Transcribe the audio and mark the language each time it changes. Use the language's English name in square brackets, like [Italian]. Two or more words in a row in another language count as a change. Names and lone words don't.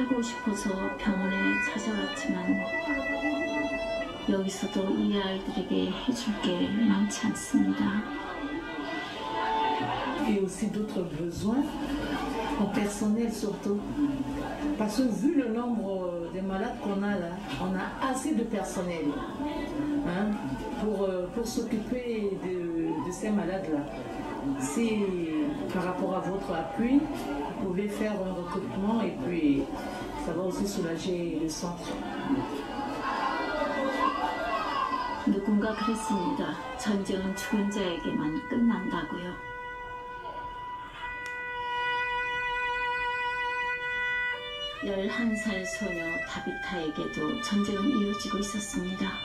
[Korean] 싶어서 병원에 찾아왔지만 여기서도 이 아이들에게 해줄 게 많지 않습니다. [French] Et aussi d'autres besoins, en personnel surtout. Parce que vu le nombre de malades qu'on a là, on a assez de personnel hein, pour s'occuper de ces malades-là. Si par rapport à votre appui, vous pouvez faire un recrutement et puis ça va aussi soulager le centre. [Korean] 누군가 그랬습니다. 전쟁은 죽은 자에게만 끝난다고요. (11살) 소녀 다비타에게도 전쟁은 이어지고 있었습니다.